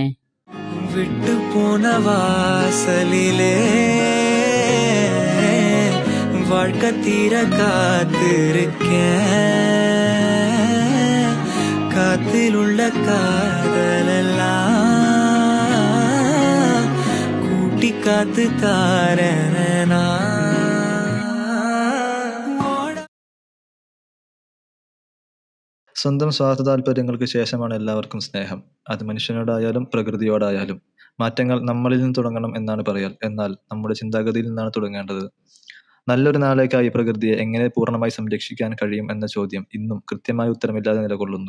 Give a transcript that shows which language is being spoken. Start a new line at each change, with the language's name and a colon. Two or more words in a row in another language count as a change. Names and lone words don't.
Tamil: விட்டுப்போன வாசலிலே வாழ்க்கை தீர காத்திருக்கேன், காத்திலுள்ள காதலெல்லாம் கூட்டி காத்து தாரனா.
Malayalam: സ്വന്തം സ്വാർത്ഥ താല്പര്യങ്ങൾക്ക് ശേഷമാണ് എല്ലാവർക്കും സ്നേഹം. അത് മനുഷ്യനോടായാലും പ്രകൃതിയോടായാലും. മാറ്റങ്ങൾ നമ്മളിൽ നിന്ന് തുടങ്ങണം എന്നാണ് പറയൽ. എന്നാൽ നമ്മുടെ ചിന്താഗതിയിൽ നിന്നാണ് തുടങ്ങേണ്ടത്. നല്ലൊരു നാളേക്കായി പ്രകൃതിയെ എങ്ങനെ പൂർണ്ണമായി സംരക്ഷിക്കാൻ കഴിയും എന്ന ചോദ്യം ഇന്നും കൃത്യമായ ഉത്തരമില്ലാതെ നിലകൊള്ളുന്നു.